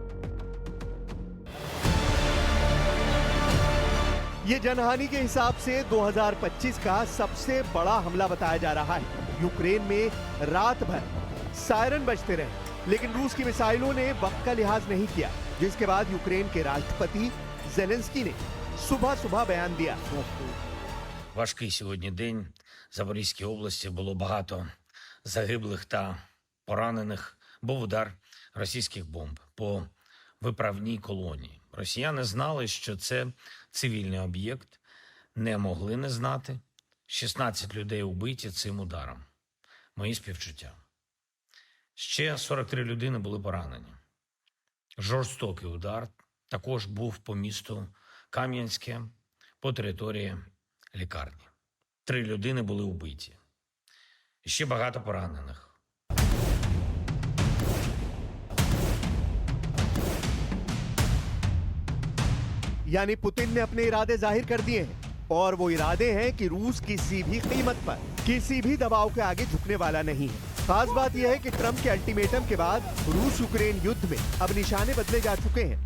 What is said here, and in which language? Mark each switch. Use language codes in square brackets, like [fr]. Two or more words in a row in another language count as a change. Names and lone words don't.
[hi] ये जनहानि के हिसाब से 2025 का सबसे बड़ा हमला बताया जा रहा है। यूक्रेन में रात भर सायरन बजते रहे, लेकिन रूस की मिसाइलों ने वक्त का लिहाज नहीं किया, जिसके बाद यूक्रेन के राष्ट्रपति ज़ेलेंस्की ने सुबह बयान दिया। [uk] Важкий сьогодні день. В Запорізькій області було багато загиблих та поранених. Був удар російських бомб по виправній колонії. Росіяни знали, що це цивільний об'єкт, не могли не знати. 16 людей убиті цим ударом. Мої співчуття. Ще 43 людини були поранені. Жорстокий удар також був по місту Кам'янське, по території лікарні. 3 людини були убиті. І ще багато поранених. [hi] यानी पुतिन ने अपने इरादे जाहिर कर दिए हैं, और वो इरादे हैं कि रूस किसी भी कीमत पर किसी भी दबाव के आगे झुकने वाला नहीं है। खास बात यह है कि ट्रंप के अल्टीमेटम के बाद रूस यूक्रेन युद्ध में अब निशाने बदले जा चुके हैं।